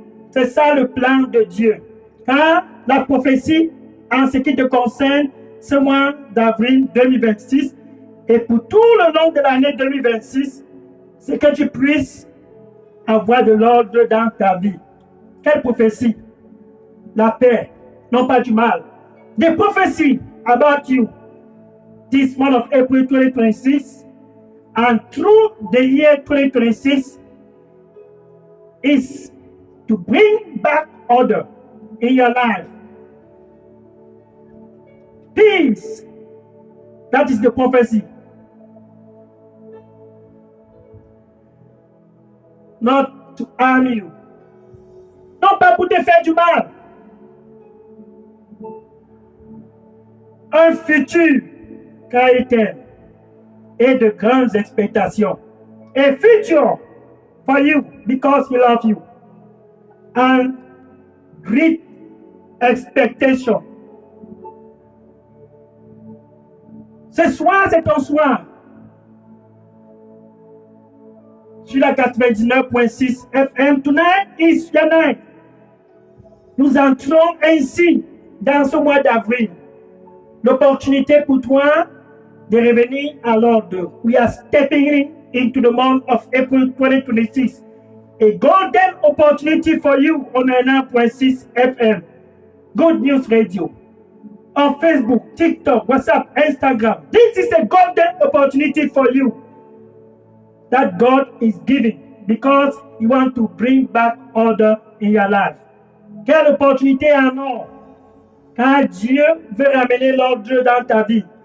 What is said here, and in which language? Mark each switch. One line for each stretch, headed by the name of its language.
French: C'est ça le plan de Dieu. Car la prophétie, en ce qui te concerne, ce mois d'avril 2026, et pour tout le long de l'année 2026, c'est que tu puisses avoir de l'ordre dans ta vie. Quelle prophétie? La paix, non pas du mal. Des prophéties
English: about you. This month of April 2026 and through the year 2026 is to bring back order in your life. Peace. That is the prophecy. Not to harm you.
French: Non pas pour te faire du mal. Un futur chrétien et de grandes expectations.
English: A future for you because he loves you. And great expectation.
French: Ce soir, c'est ton soir. Sur la
English: 99.6 FM, tonight is your night.
French: Nous entrons ainsi dans ce mois d'avril. L'opportunité pour toi de revenir à l'ordre.
English: We are stepping into the month of April 2026. A golden opportunity for you on 99.6 FM. Good News Radio. On Facebook, TikTok, WhatsApp, Instagram. This is a golden opportunity for you that God is giving because He wants to bring back order in your life.
French: Quelle opportunité en or! Car Dieu veut ramener l'ordre dans ta vie.